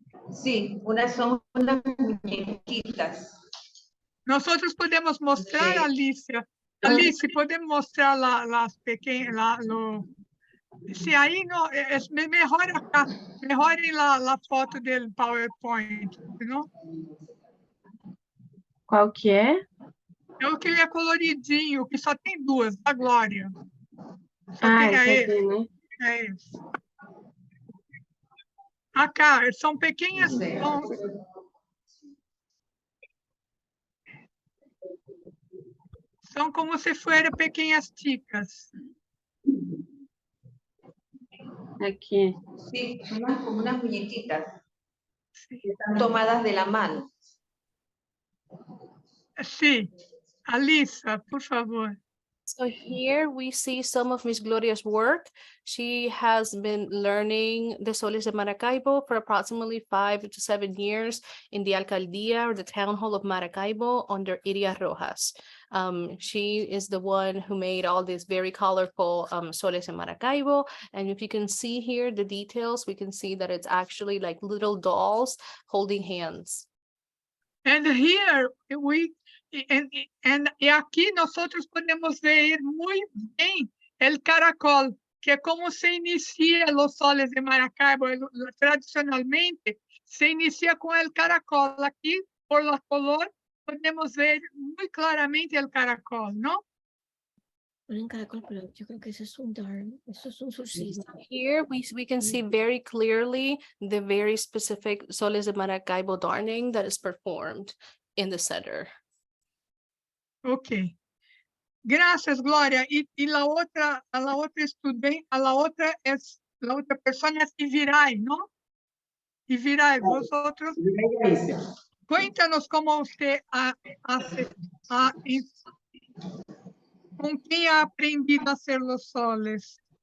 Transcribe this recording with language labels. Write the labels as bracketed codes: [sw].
[es] Sí, unas son unas muñequitas. Nosotros podemos mostrar, Sí. Alicia. Alicia, podemos mostrar las pequeñas, sí, ahí no, es mejor acá, mejor en la foto del PowerPoint, ¿no? [pt] Qual que é? É o que ele é coloridinho, que só tem duas, a Glória. Só Ah, tem, é entendi, né? É esse. [es] Acá, [pt] são [es] pequeñas. [pt] São [es] como se fueran pequeñas chicas. [pt] Aqui. [es] Sí, como unas muñequitas. Sí. Están tomadas de la mano. Sí. Alisa, por favor. [en] So here we see some of Miss Gloria's work. She has been learning the Soles de Maracaibo for approximately 5 to 7 years in the Alcaldía or the Town Hall of Maracaibo under Iria Rojas. She is the one who made all these very colorful Soles de Maracaibo. And if you can see here the details, we can see that it's actually like little dolls holding hands. And here [es] y aquí nosotros podemos ver muy bien el caracol, que es como se inicia los Soles de Maracaibo. Tradicionalmente se inicia con el caracol. Aquí, por la color, podemos ver muy claramente el caracol, ¿no? Un caracol, pero yo creo que eso es un darn, eso es un solsticio. [en] Here we can see very clearly the very specific Soles de Maracaibo darning that is performed in the center. [es] Ok. Gracias, Glória. Y la otra estudiante, la otra persona es Ivirai, ¿no? Ivirai, vosotros. Cuéntanos cómo usted hace, con quién ha aprendido a hacer los soles.